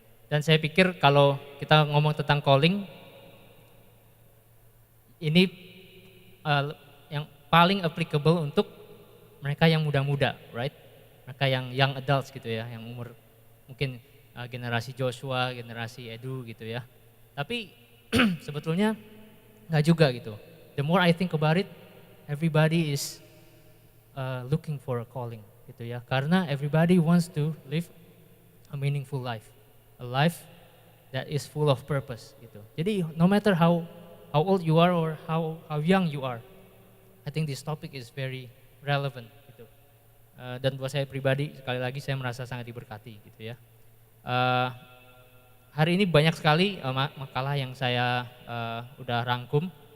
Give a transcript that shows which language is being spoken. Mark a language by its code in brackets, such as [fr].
[id] Dan saya pikir kalau kita ngomong tentang calling, ini uh, yang paling applicable untuk mereka yang muda-muda, right? Mereka yang young adults gitu ya, yang umur mungkin generasi Joshua, generasi Edu gitu ya. Tapi sebetulnya nggak juga gitu. [en] The more I think about it, everybody is looking for a calling [id] gitu ya. [en] Karena everybody wants to live a meaningful life, a life that is full of purpose gitu. Jadi no matter how old you are or how young you are, I think this topic is very relevant gitu. [id] Dan buat saya pribadi sekali lagi saya merasa sangat diberkati gitu ya. Uh, Hari ini banyak sekali makalah yang saya udah rangkum.